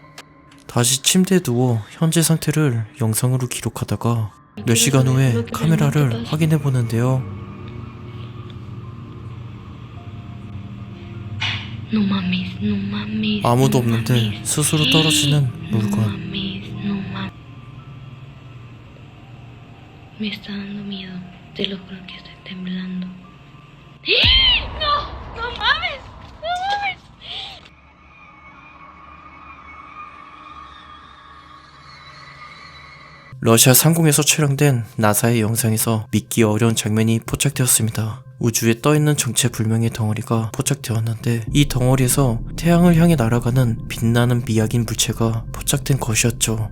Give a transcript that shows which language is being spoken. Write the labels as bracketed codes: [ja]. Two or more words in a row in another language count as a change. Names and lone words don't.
[ko] 다시 침대에 누워 현재 상태를 영상으로 기록하다가 몇 시간 후에 카메라를 확인해보는데요. 아무도 없는데 스스로 떨어지는 물건. [es] Me está dando miedo. Te lo juro que estoy temblando. ¡No! ¡No mames! ¡No mames! [ko] 러시아 상공에서 촬영된 나사의 영상에서 믿기 어려운 장면이 포착되었습니다. 우주에 떠있는 정체불명의 덩어리가 포착되었는데 이 덩어리에서 태양을 향해 날아가는 빛나는 미약인 물체가 포착된 것이었죠.